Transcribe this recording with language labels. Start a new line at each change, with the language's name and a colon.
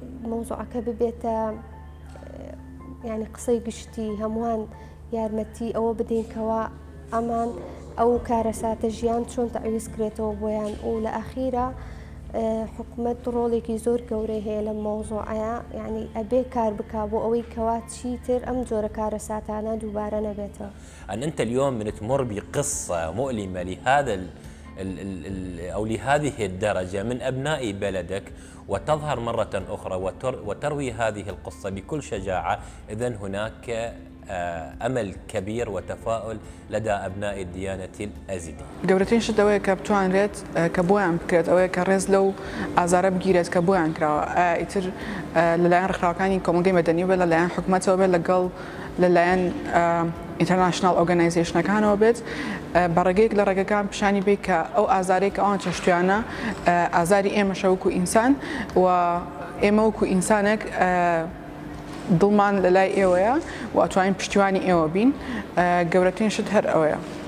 Central Kurdish: مۆزوعەکە ببێتە ینی قسەی گشتی هەمووان یارمەتی ئەوە بدەینکەوە ئەمان ئەو کارەساتە ژیان چۆن تەعویز کرێتەوە بۆیان و لە ئەخیرە حکوومەت ڕۆڵێکی زۆر گەورەی هەیە لە مۆزوعەیە یعنی ئەبێ کار بکا بۆ ئەوەی کەوا چیتر ئەم جۆرە کارەساتانە دووبارە نەبێتەوە.
Arabic: أنت اليوم بتمر بقصة مؤلمة لهذا أو لهذه الدرجة من أبناء بلدك وتظهر مرة أخرى وتروي هذه القصة بكل شجاعة، إذن هناك أمل كبير وتفاؤل لدى أبناء الديانة الأزيدية.
Central Kurdish: گەورەترین شت ئەوەیە کە بتوانرێت کە بۆیان بکرێت ئەوەیە کە ڕێز لەو ئازارە بگیرێت کە بۆیان کراوە ئیتر لەلایەن ڕێکخراوەکانی کۆمەلگەی مەدەنی بێت لەلایەن حکوومەتەوە بێت لەگەڵ لەلایەن ئینتەرناشنال ئۆرگانایزیشنەکانەوە بێت بەڕێگەیەک لە ڕێگەکان پیشانی بێت کە ئەو ئازارێک ئەوان چەشتویانە ئازاری ئێمەشە وەکو ئینسان و ئێمە وەکو ئینسانێک دڵمان لە لای ئێوەیە و ئەتوانین پشتیوانی ئێوە بین گەورەترین شت هەر ئەوەیە.